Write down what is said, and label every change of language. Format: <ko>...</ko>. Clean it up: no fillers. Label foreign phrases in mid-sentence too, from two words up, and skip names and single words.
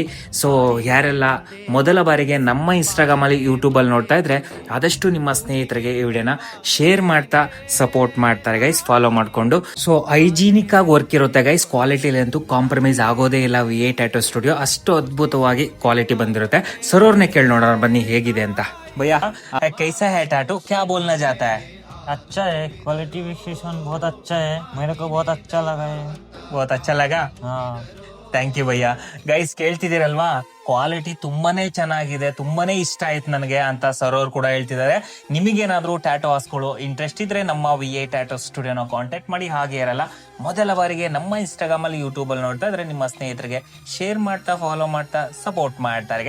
<kn>ಸೊ ಯಾರೆಲ್ಲ ಮೊದಲ ಬಾರಿಗೆ ನಮ್ಮ ಇನ್ಸ್ಟಾಗ್ರಾಮ್ ಅಲ್ಲಿ ಯೂಟ್ಯೂಬ್ ಅಲ್ಲಿ ನೋಡ್ತಾ ಇದ್ರೆ ಆದಷ್ಟು ನಿಮ್ಮ ಸ್ನೇಹಿತರಿಗೆ ಈ ವಿಡಿಯೋನ ಶೇರ್ ಮಾಡ್ತಾ ಸಪೋರ್ಟ್ ಮಾಡ್ತಾರೆ ಗೈಸ್, ಫಾಲೋ ಮಾಡ್ಕೊಂಡು. ಸೊ ಹೈಜೀನಿಕ್ ಆಗಿ ವರ್ಕ್ ಇರುತ್ತೆ ಗೈಸ್. ಕ್ವಾಲಿಟಿಲಿ ಅಂತೂ ಕಾಂಪ್ರಮೈಸ್ ಆಗೋದೇ ಇಲ್ಲ. VA ಟ್ಯಾಟೋ ಸ್ಟುಡಿಯೋ ಅಷ್ಟು ಅದ್ಭುತವಾಗಿ ಕ್ವಾಲಿಟಿ ಬಂದಿರುತ್ತೆ. ಸರೋರ್ನೆ ಕೇಳಿ ನೋಡೋಣ ಬನ್ನಿ ಹೇಗಿದೆ ಅಂತ.</kn> <hi>भैया कैसा है टैटू, क्या बोलना चाहता है? अच्छा है, क्वालिटी विशेषण बहुत अच्छा है, मेरे को बहुत अच्छा लगा है। बहुत अच्छा लगा, हाँ</hi> <en>thank you ಭಯ್ಯ.</en> <kn>ಗೈಸ್ ಕೇಳ್ತಿದ್ದೀರಲ್ವಾ, ಕ್ವಾಲಿಟಿ ತುಂಬಾನೇ ಚೆನ್ನಾಗಿದೆ, ತುಂಬಾನೇ ಇಷ್ಟ ಆಯ್ತು ನನಗೆ ಅಂತ ಸರೋರ್ ಕೂಡ ಹೇಳ್ತಿದ್ದಾರೆ. ನಿಮಗೇನಾದ್ರೂ ಟ್ಯಾಟೋ ಹಾಸ್ಕೊಳ್ಳೋ ಇಂಟ್ರೆಸ್ಟ್ ಇದ್ರೆ ನಮ್ಮ VA ಟ್ಯಾಟೋ ಸ್ಟುಡಿಯೋನ ಕಾಂಟ್ಯಾಕ್ಟ್ ಮಾಡಿ. ಹಾಗೆ ಇರಲ್ಲ, ಮೊದಲ ಬಾರಿಗೆ ನಮ್ಮ ಇನ್ಸ್ಟಾಗ್ರಾಮ್ ಅಲ್ಲಿ ಯೂಟ್ಯೂಬ್ ಅಲ್ಲಿ ನೋಡ್ತಾ ಇದ್ರೆ ನಿಮ್ಮ ಸ್ನೇಹಿತರಿಗೆ ಶೇರ್ ಮಾಡ್ತಾ ಫಾಲೋ ಮಾಡ್ತಾ ಸಪೋರ್ಟ್ ಮಾಡ್ತಾರೆ ಗೈಸ್.</kn>